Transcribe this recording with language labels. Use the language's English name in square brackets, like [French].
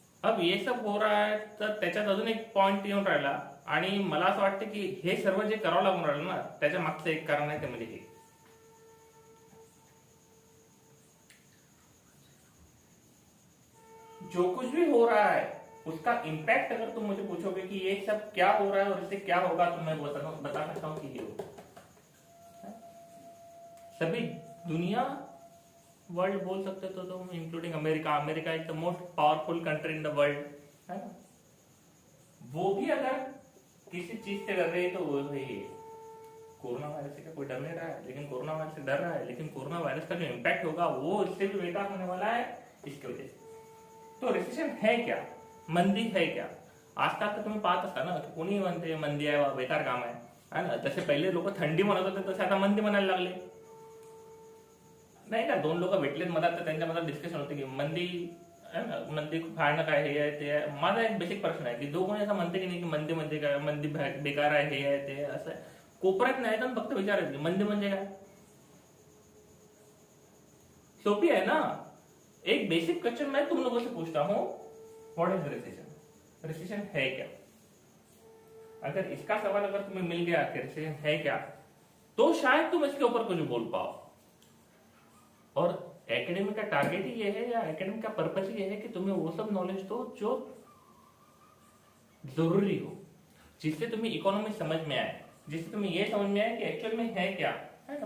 [Hindi] अब ये सब हो रहा है, [Marathi] तर त्याच्यात अजून एक पॉइंट येऊन राहिला आणि मला असं वाटतं की हे सर्व जे करावं लागून राहिलं ना, त्याच्या मागचं एक कारण आहे, ते म्हणजे [Hindi] हे जो कुछ भी हो रहा है उसका इम्पैक्ट अगर तुम मुझे पूछोगे कि ये सब क्या हो रहा है और इससे क्या होगा, तो मैं बता सकता हूं कि ये होगा. सभी दुनिया वर्ल्ड बोल सकते तो तुम, including America. [English] America is the most powerful country in the world, [Hindi] है ना. वो भी अगर किसी चीज से डर रही है तो वो है ये कोरोना वायरस से. क्या कोई डर नहीं रहा है, लेकिन कोरोना वायरस से डर रहा है, लेकिन कोरोना वायरस का जो इम्पैक्ट होगा वो इससे भी बेकार होने वाला है इसकी वजह से. तो रिसेशन है क्या, मंदी है क्या. [Marathi] आजकाल तर तुम्ही पाहत असता ना, कोणी म्हणते मंदी आहे, बेकार काम आहे ना. जसे पहिले लोक थंडी म्हणत होते तसे आता मंदी म्हणायला लागले, नाही का. दोन लोक भेटलेत मधात तर त्यांच्या मधात डिस्कशन होते की मंदी आहे ना, मंदी फाळणं काय, हे आहे ते आहे. माझा एक बेसिक प्रश्न आहे की जो कोणी असं म्हणते की नाही की मंदी म्हणजे काय, मंदी बेकार आहे, हे आहे ते असं आहे, कोपऱ्यात नाही तर फक्त विचारायचं मंदी म्हणजे काय. [Hindi] सोपी है ना. एक बेसिक क्वेश्चन मैं तुम लोगों से पूछता हूं, [English] What is recession. [Hindi] रिसेशन है क्या. अगर इसका सवाल अगर तुम्हें मिल गया कि रिसेशन है क्या, तो शायद तुम इसके ऊपर कुछ बोल पाओ. और एकेडमी का टारगेट ही ये है, या एकेडमी का पर्पस ही ये है कि तुम्हें वो सब नॉलेज दो जो जरूरी हो, जिससे तुम्हें इकोनॉमी समझ में आए, जिससे तुम्हें ये समझ में आए कि एक्चुअल में है क्या, है ना.